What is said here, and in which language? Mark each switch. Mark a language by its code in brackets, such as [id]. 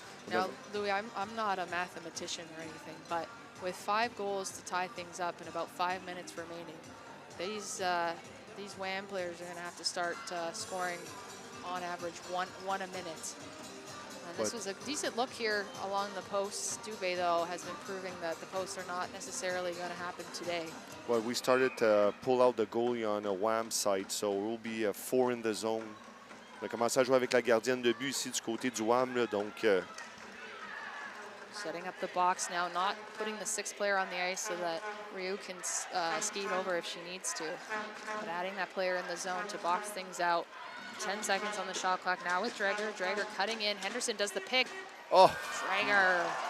[en] Now, Louis, I'm not a mathematician or anything, but with 5 goals to tie things up and about 5 minutes remaining, these WAM players are going to have to start scoring on average one a minute. And this was a decent look here along the posts. Dubé, though, has been proving that the posts are not necessarily going to happen today. Well, we started to pull out the goalie on a WAM side, so we'll be 4 in the zone. [fr] On a commencé à jouer avec la gardienne de but ici du côté du WAM, là, donc... [en] Setting up the box now, not putting the 6th player on the ice so that Ryu can skate over if she needs to. But adding that player in the zone to box things out. 10 seconds on the shot clock now with Dreger. Dreger cutting in. Henderson does the pick. Oh! Dreger.